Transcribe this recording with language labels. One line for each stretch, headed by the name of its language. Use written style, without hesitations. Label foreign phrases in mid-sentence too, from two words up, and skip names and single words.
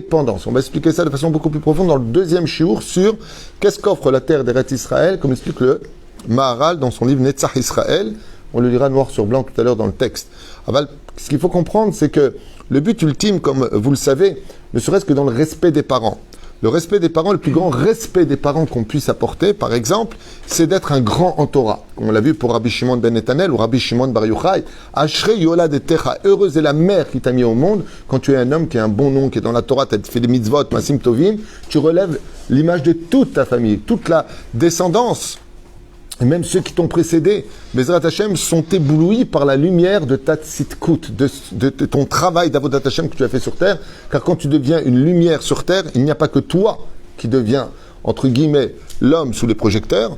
French: On va expliquer ça de façon beaucoup plus profonde dans le deuxième shiur sur qu'est-ce qu'offre la terre d'Eretz Israël, comme explique le Maharal dans son livre Netzach Israël, On le lira noir sur blanc tout à l'heure dans le texte. Aval, ce qu'il faut comprendre, c'est que le but ultime, comme vous le savez, ne serait-ce que dans le respect des parents. Le respect des parents, le plus grand respect des parents qu'on puisse apporter, par exemple, c'est d'être un grand en Torah. Comme on l'a vu pour Rabbi Shimon ben Netanel ou Rabbi Shimon bar Yochai.
Hebrew: אשרי יולדתך,
French: heureuse est la mère qui t'a mis au monde. Quand tu es un homme qui a un bon nom, qui est dans la Torah, tu as fait des mitzvot,
Hebrew: מעשים טובים,
French: tu relèves l'image de toute ta famille, toute la descendance. Et même ceux qui t'ont précédé,
Hebrew: בעזרת השם,
French: sont éblouis par la lumière de ta tzidkut, de ton travail d'
Hebrew: עבודת השם
French: que tu as fait sur terre. Car quand tu deviens une lumière sur terre, il n'y a pas que toi qui deviens, entre guillemets, l'homme sous les projecteurs.